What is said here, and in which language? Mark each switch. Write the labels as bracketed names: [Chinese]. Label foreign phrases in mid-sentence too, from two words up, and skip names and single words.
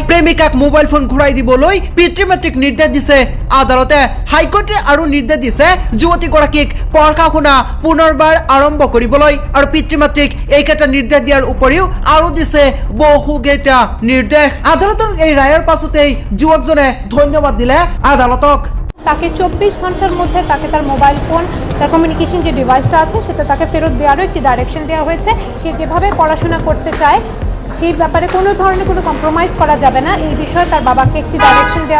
[Assamese] প্ৰেমিকাক [English] mobile phone [Assamese] ঘূৰাই দিবলৈ পিতৃ মাতৃক নিৰ্দেশ দিছে আদালতে। হাইকোৰ্টে আৰু নিৰ্দেশ দিছে যুৱতীগৰাকীক পঢ়া শুনা পুনৰবাৰ আৰম্ভ কৰিবলৈ। আৰু পিতৃ মাতৃক এইকেইটা নিৰ্দেশ দিয়াৰ উপৰিও আৰু দিছে বহুকেইটা নিৰ্দেশ। আদালতৰ এই ৰায়ৰ পাছতেই যুৱকজনে ধন্যবাদ দিলে আদালতক। [Bangla] তাকে 24 ঘন্টার মধ্যে তাকে তার [English] mobile phone, [Bangla] তার কমিউনিকেশন যে ডিভাইসটা আছে সেটা তাকে ফেরত দেওয়ারও একটি ডাইরেকশন দেওয়া হয়েছে। সে যেভাবে পড়াশোনা করতে চায় সেই ব্যাপারে কোনো ধরনের কোনো কম্প্রোমাইজ করা যাবে না, এই বিষয়ে তার বাবাকে একটি ডাইরেকশন দেওয়া